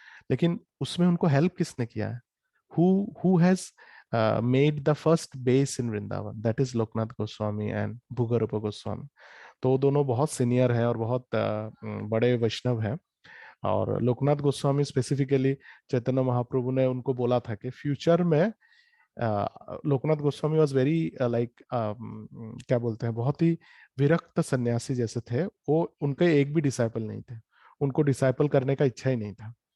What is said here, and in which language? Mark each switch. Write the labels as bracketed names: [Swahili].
[Hindi] लेकिन उसमें उनको हेल्प किसने किया है? [English] who has made the first base in Vrindavan? That is Loknath Goswami and Bhugarupa Goswami. [Hindi] तो वो दोनों बहुत सीनियर हैं और बहुत बड़े वैष्णव हैं। और लोकनाथ गोस्वामी स्पेसिफिकली चैतन्य महाप्रभु ने उनको बोला था कि फ्यूचर में Loknath Goswami [English] was very like [Hindi] क्या बोलते हैं, बहुत ही विरक्त सन्यासी जैसे थे वो, उनके एक भी डिसाइपल नहीं थे, उनको डिसाइपल करने का इच्छा ही नहीं था।